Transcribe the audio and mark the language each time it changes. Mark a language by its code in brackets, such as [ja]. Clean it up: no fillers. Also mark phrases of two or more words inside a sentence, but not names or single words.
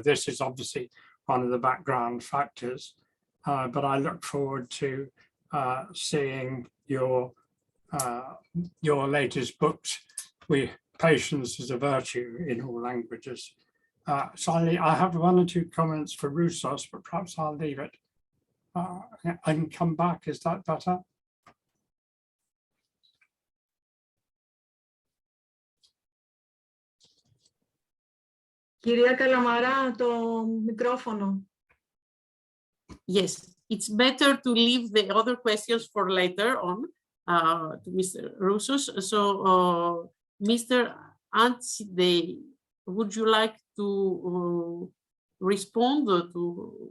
[en] This is obviously one of the background factors. But I look forward to seeing your latest books. Patience is a virtue in all languages. So I have one or two comments for Roussos, but perhaps I'll leave it. I can come back. Is that better? [el] Κυρία Καλαμαρά, το μικρόφωνο. [en] Yes, it's better to leave the other questions for later on to Mr. Roussos. So, Mr. Ansidei, would you like to respond to?